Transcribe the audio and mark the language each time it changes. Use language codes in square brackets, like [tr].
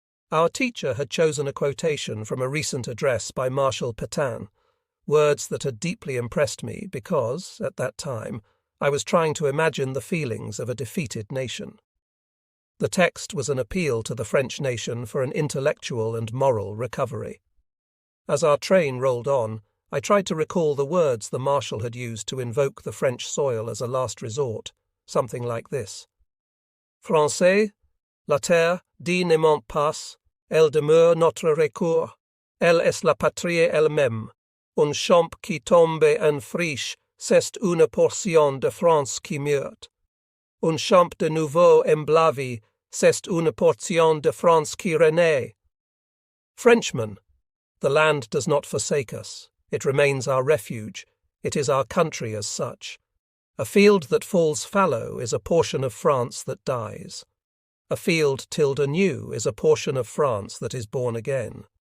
[en] Our teacher had chosen a quotation from a recent address by Marshal Pétain, words that had deeply impressed me because, at that time, I was trying to imagine the feelings of a defeated nation. The text was an appeal to the French nation for an intellectual and moral recovery. As our train rolled on, I tried to recall the words the Marshal had used to invoke the French soil as a last resort, something like this. [fr] Français, la terre dit ne ment pas, elle demeure notre recours, elle est la patrie elle-même. Un champ qui tombe en friche, c'est une portion de France qui meurt. Un champ de nouveau emblavé, c'est une portion de France qui renaît. [en] Frenchman, the land does not forsake us. It remains our refuge. It is our country as such. A field that falls fallow is a portion of France that dies. A field tilled anew is a portion of France that is born again.